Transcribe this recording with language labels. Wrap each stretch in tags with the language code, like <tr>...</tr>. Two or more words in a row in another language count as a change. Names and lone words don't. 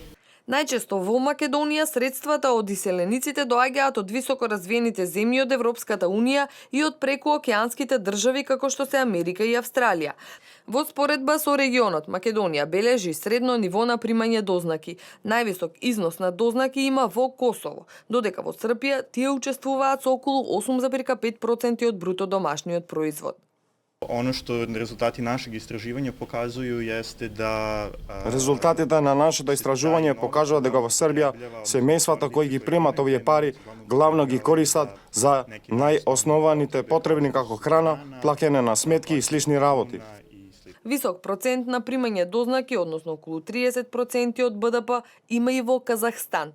<mk>Најчесто во Македонија средствата од иселениците доаѓаат од високо развиените земји од Европската Унија и од прекуокеанските држави како што се Америка и Австралија. Во споредба со регионот, Македонија бележи средно ниво на примање дознаки. Највисок износ на дознаки има во Косово, додека во Србија тие учествуваат со околу 8,5% од бруто домашниот производ.</mk> <sr>Ono što rezultati našeg istraživanja pokazuju jeste da...</sr> <mk>Резултатите на нашето истражување покажуваат дека во Србија семејствата кои ги примат овие пари главно ги користат за најоснованите потребни како храна, плаќање на сметки и слични работи. Висок процент на примање дознаки, односно околу 30% од БДП, има и во Казахстан.</mk>